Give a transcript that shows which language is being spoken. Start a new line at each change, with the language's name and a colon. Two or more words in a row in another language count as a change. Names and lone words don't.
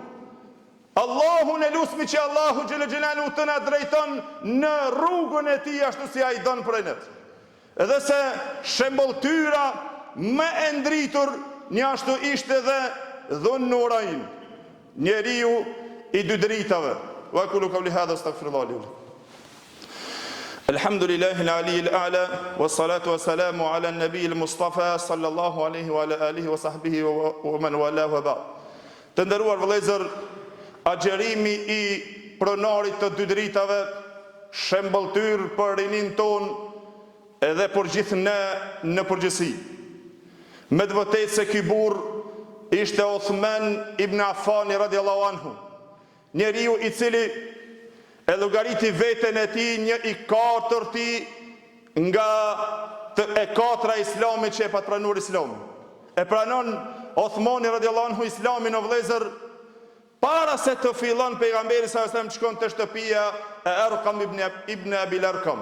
Albanian: Allahun e lusmi që Allahu
Arabic: جل جلاله
Albanian: të na drejton në rrugën e tij ashtu si ai don për ne. Edhe se shembulltyra më e ndritur një ashtu ishte dhe Dhunnurain, njeriu i dy dritave.
Arabic: وأقول قولي هذا أستغفر الله لي. الحمد لله العلي الأعلى والصلاة والسلام على النبي المصطفى صلى الله عليه وعلى آله وصحبه ومن والى وبعد.
Albanian: Të nderuar vëllezër, agjerimi i pronarit të dy dritave, shembulltyr për rinin ton edhe për gjithë ne në përgjithësi. Me të vërtetë se ky burr ishte Uthman ibn Affan
Arabic: رضي الله عنه,
Albanian: njeriu i cili e llogariti veten e tij një i katërti nga e katra Islamit që e pat pranuar Islamin. E pranon Uthmani
Arabic: رضي الله عنه
Albanian: Islamin o vëllezër para se të fillon pejgamberi
Arabic: صلى الله عليه وسلم
Albanian: shkon te shtëpia e Arqam ibn Abi Arqam.